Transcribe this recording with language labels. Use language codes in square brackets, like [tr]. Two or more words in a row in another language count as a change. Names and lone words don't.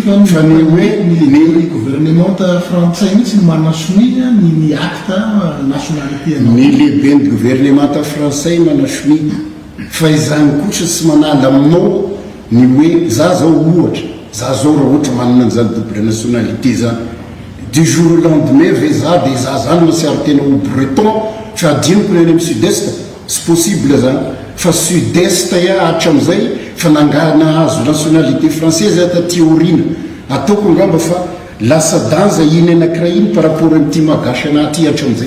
[mg] fa ny hoe ny [fr] gouvernement français [mg] mihitsy ny manasomia ny [fr] acte nationalité [mg] ny lehibe ny [fr] gouvernement français [mg] manasomia fa izany kotra tsy manala aminao ny hoe za zao ohatra za zao raha ohatra manana an'izany [fr] double nationalité [mg] zany [fr] du jour au lendemain [mg] ve za de za zany masiary tena ho breton fa adiniko ny any amin'ny sud-est sy possible zany fa sud-est hatram'izay fa nangana azo [fr] nationalité française [mg] taty orina ataoko angamba fa lasa danja iny anankiray iny [fr] par rapport [mg] am'ty magasy anaty hatram'izay